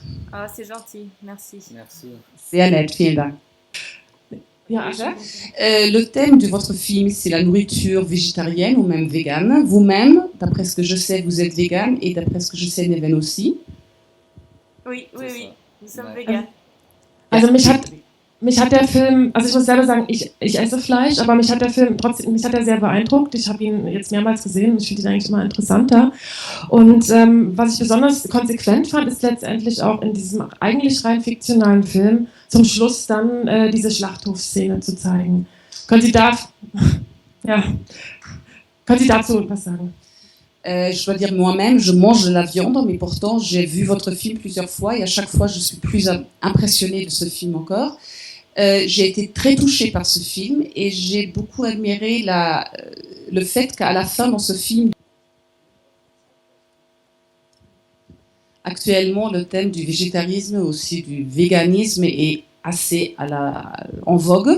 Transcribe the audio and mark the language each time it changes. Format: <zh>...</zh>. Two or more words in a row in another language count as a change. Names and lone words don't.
<fr>Ah, c'est gentil, merci. Merci. C'est Annette,</fr> <de>vielen Dank.</de> <fr>Ja, le thème de votre film, c'est la nourriture végétarienne ou même végane. Vous-même, d'après ce que je sais, vous êtes végane et d'après ce que je sais, Neven aussi. Oui, nous sommes véganes.</fr> <de>Also mich hat mich hat der Film, also ich muss selber sagen, ich esse Fleisch, aber mich hat der Film trotzdem, mich hat er sehr beeindruckt. Ich habe ihn jetzt mehrmals gesehen und ich finde ihn eigentlich immer interessanter. Und was ich besonders konsequent fand, ist letztendlich auch in diesem eigentlich rein fiktionalen Film zum Schluss dann diese Schlachthofszene zu zeigen. Können Sie dazu was sagen?</de> <fr>Je dois dire moi-même, je mange de la viande, mais pourtant j'ai vu votre film plusieurs fois et à chaque fois je suis plus impressionnée de ce film encore. J'ai été très touchée par ce film et j'ai beaucoup admiré le fait qu'à la fin dans ce film, actuellement le thème du végétarisme aussi du véganisme est assez en vogue.</fr>